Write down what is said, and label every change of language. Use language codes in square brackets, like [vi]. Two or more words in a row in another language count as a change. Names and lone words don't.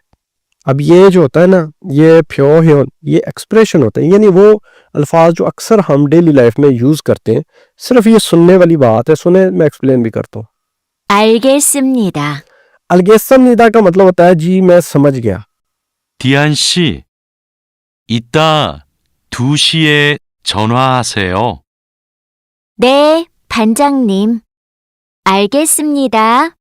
[hi] अब ये जो होता है ना, ये फ्यो, ये एक्सप्रेशन होता है, यानी वो अल्फाज जो अक्सर हम [en] daily life [hi] में यूज करते हैं, सिर्फ ये सुनने वाली बात है। सुने, मैं एक्सप्लेन भी करता हूँ। [ko] 알겠습니다. 알겠습니다 [hi] का मतलब होता है जी मैं समझ गया। [ko] 디안 씨, 이따 2시에 전화하세요. 네, 반장님. 알겠습니다.